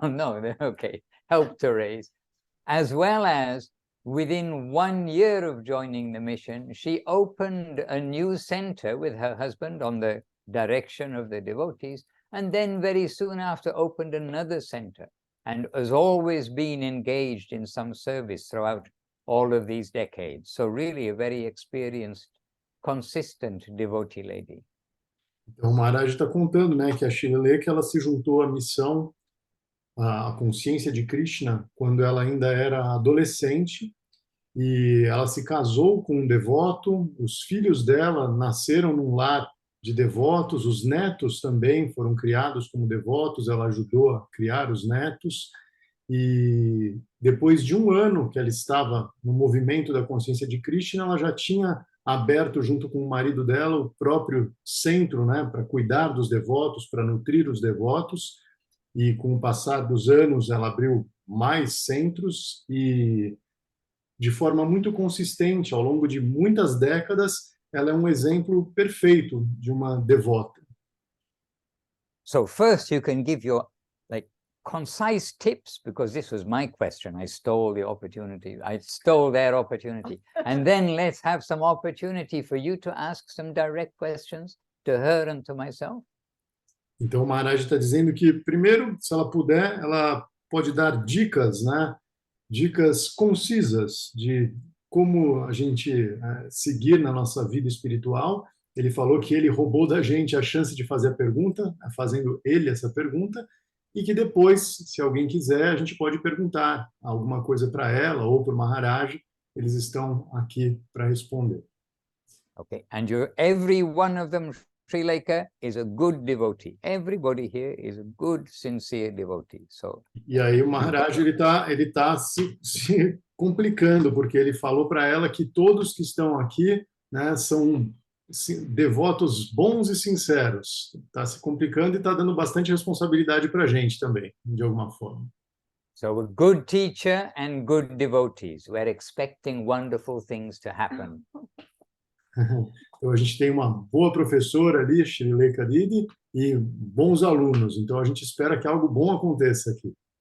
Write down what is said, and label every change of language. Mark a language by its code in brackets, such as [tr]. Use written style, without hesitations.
[en] No, okay, helped to raise. As well as within 1 year of joining the mission, she opened a new center with her husband on the direction of the devotees, and then very soon after opened another center, and has always been engaged in some service throughout all of these decades. So really a very experienced, consistent devotee lady. [pt] Então, o Maharaj está contando, né, que a Srileka, ela se juntou à missão, à consciência de Krishna, quando ela ainda era adolescente, e ela se casou com um devoto, os filhos dela nasceram num lar de devotos, os netos também foram criados como devotos, ela ajudou a criar os netos, e depois de 1 ano que ela estava no movimento da consciência de Krishna, ela já tinha aberto, junto com o marido dela, o próprio centro, né, para cuidar dos devotos, para nutrir os devotos, e com o passar dos anos ela abriu mais centros e, de forma muito consistente, ao longo de muitas décadas, ela é um exemplo perfeito de uma devota. [en] So first you can give your concise tips, because this was my question. I stole the opportunity. I stole their opportunity. And then let's have some opportunity for you to ask some direct questions to her and to myself. [pt] Então o Maharaj está dizendo que, primeiro, se ela puder, ela pode dar dicas, né? Dicas concisas de como a gente seguir na nossa vida espiritual. Ele falou que ele roubou da gente a chance de fazer a pergunta, fazendo ele essa pergunta, e que depois, se alguém quiser, a gente pode perguntar alguma coisa para ela ou para o Maharaj. Eles estão aqui para responder. [en] Okay, and every one of them, Srileka, is a good devotee. Everybody here is a good, sincere devotee. So. [pt] E aí o Maharaj ele tá se complicando, porque ele falou para ela que todos que estão aqui, né, são devotos bons e sinceros. Está se complicando e está dando bastante responsabilidade para a gente também, de alguma forma. [en] So a good teacher and good devotees. We're expecting wonderful things to happen. [pt] Então a gente tem uma boa professora ali, Srileka Devi, e bons alunos. Então a gente espera que algo bom aconteça aqui.